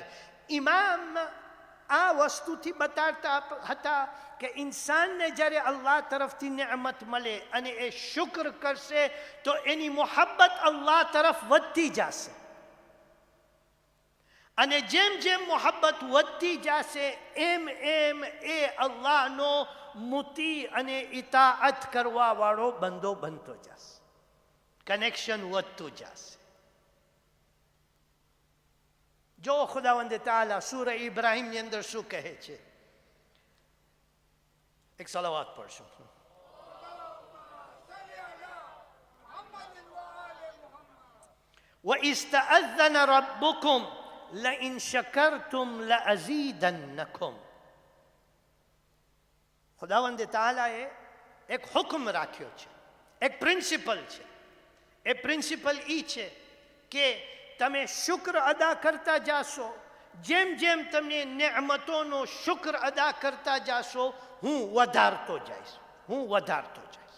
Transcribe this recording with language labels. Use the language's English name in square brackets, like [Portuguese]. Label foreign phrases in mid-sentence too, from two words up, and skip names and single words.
[Gujarati] ઇમામ આ વસ્તુથી બતાવતા હતા કે ઇન્સાનને જ્યારે અલ્લાહ તરફથી નેમત મળે અને એ શુક્ર કરશે તો એની મોહબ્બત અલ્લાહ તરફ વધતી જશે, અને જેમ જેમ મોહબ્બત વધતી જશે એમ એમ એ અલ્લાહનો મુતી અને ઇતાઅત કરવા વાળો બંદો બનતો જશે, કનેક્શન વધતું જશે. જો ખુદાવંદ તાલા સૂરા ઇબ્રાહીમની અંદર શું કહે છે? એક સલાવત પડશું. [Arabic] وَإِذْ تَأَذَّنَ رَبُّكُمْ لَئِنْ شَكَرْتُمْ لَأَزِيدَنَّكُمْ. [Gujarati] ખુદાવંદ તાલાએ એક હુકમ રાખ્યો છે, એક પ્રિન્સિપલ છે. એ પ્રિન્સિપલ ઈ છે કે તમે શુક્ર અદા કરતા જાશો, જેમ જેમ તમે નેમતોનો શુક્ર અદા કરતા જાશો હું વધારતો જઈશ, હું વધારતો જઈશ.